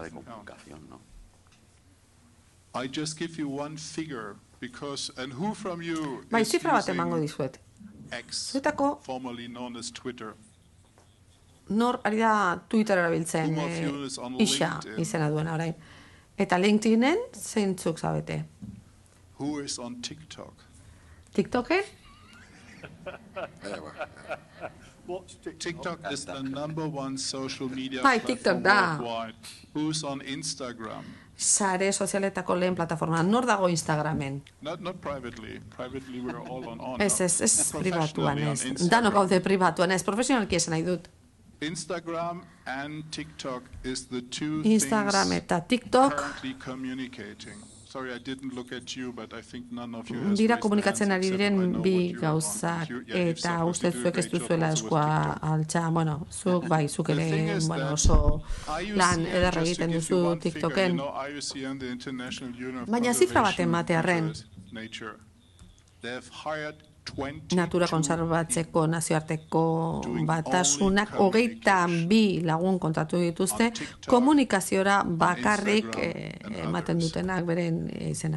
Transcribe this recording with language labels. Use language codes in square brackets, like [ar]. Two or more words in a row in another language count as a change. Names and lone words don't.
[eu] Bai, zifra bat emango dizuet. Zuetako, nor ari da Twitter erabiltzen, isa izena duena orain. Eta LinkedInen zeintzuk zabete? TikToken? [en] TikTok is the #1 social media platform worldwide. Who's on Instagram? [eu] Sare sozialetako lehen plataforma. Nor dago Instagramen? [en] Not privately. Privately we're all on. [eu] Ez pribatuan ez. Danok gaude pribatuan ez. Profesionalki esan nahi dut. [en] Instagram and TikTok is the two [eu] Instagram eta TikTok [en] currently communicating. Sorry, I didn't look at you, but I think none of you [eu] dira komunikatzen ari diren bi gauzak, eta uste zuek ez duzuela eskua altxa, zuk bai, zuk ere oso lan ederra egiten duzu TikToken. Baina zifra bat ematearren, natura konserbatzeko nazioarteko batasunak 22 lagun kontatu dituzte komunikaziora bakarrik ematen dutenak beren izena.